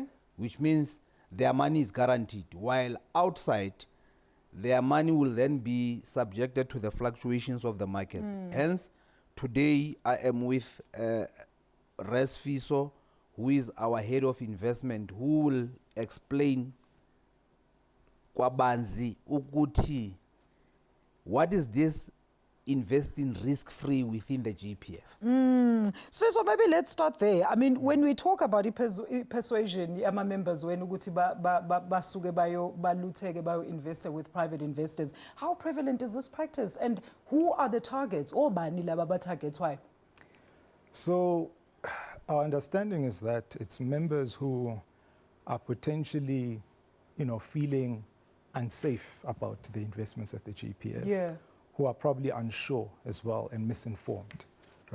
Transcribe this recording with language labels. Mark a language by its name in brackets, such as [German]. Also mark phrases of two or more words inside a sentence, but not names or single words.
[English] Which means their money is guaranteed, while outside, their money will then be subjected to the fluctuations of the markets. Hence, today I am with Res Fiso, who is our head of investment, who will explain [North Ndebele] kwabanzi ukuthi [English] what is this investing risk-free within the GPF. So maybe let's start there. I mean, when we talk about persuasion, ama members when ukuthi [North Ndebele] basuke balutheke bayo [English] invest with private investors, how prevalent is this practice, and who are the targets? Or [North Ndebele] bani laba [English] targets? Why? So our understanding is that it's members who are potentially, feeling unsafe about the investments at the GPF, who are probably unsure as well and misinformed, right?